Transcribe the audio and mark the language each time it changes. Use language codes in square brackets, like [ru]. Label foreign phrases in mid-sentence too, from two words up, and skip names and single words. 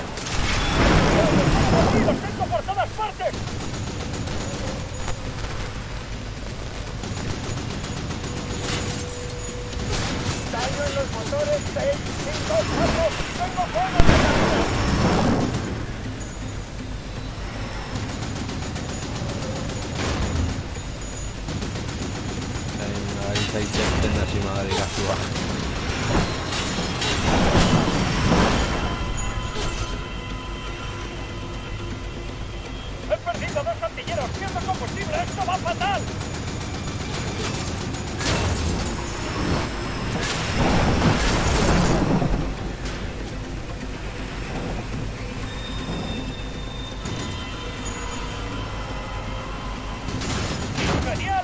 [es] ¡Los tengo por todas partes! Daño en los motores 6, 5, 4. ¡Tengo fuego de la... Zaiten hasi magari gastua. ¡He perdido 2 artilleros! ¡Pierdo combustible! ¡Esto va fatal! ¡Genial!